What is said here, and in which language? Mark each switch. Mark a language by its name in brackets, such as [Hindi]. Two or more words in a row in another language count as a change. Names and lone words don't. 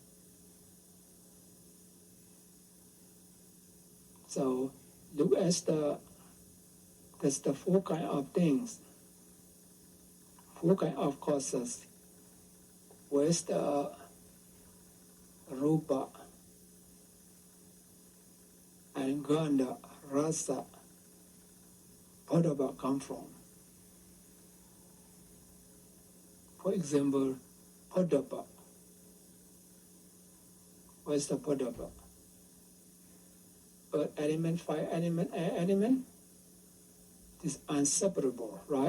[English] So look at that's the four kind of things, four kind of causes. Where's the rupa and [Pali] gandha, rasa, padaba [English] come from? For example, padaba. Where's the padaba? Earth element, fire element, air element is inseparable, right?